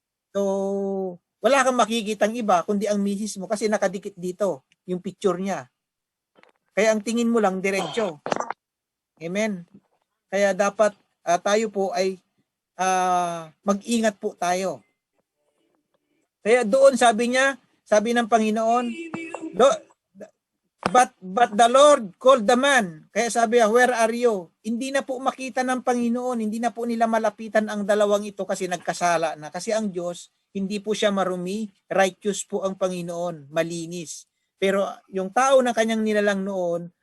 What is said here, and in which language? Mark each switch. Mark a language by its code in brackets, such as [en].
[tl] So wala kang makikitang iba kundi ang misis mo kasi nakadikit dito yung picture niya. Kaya ang tingin mo lang diretso. Amen. Kaya dapat tayo po ay mag-ingat po tayo. Kaya doon sabi ng Panginoon, [en] but the Lord called the man. [tl] Kaya sabi niya, [en] where are you? [tl] Hindi na po makita ng Panginoon, hindi na po nila malapitan ang dalawang ito kasi nagkasala na. Kasi ang Diyos, hindi po siya marumi, righteous po ang Panginoon, malinis. Pero yung tao na kanyang nilalang noon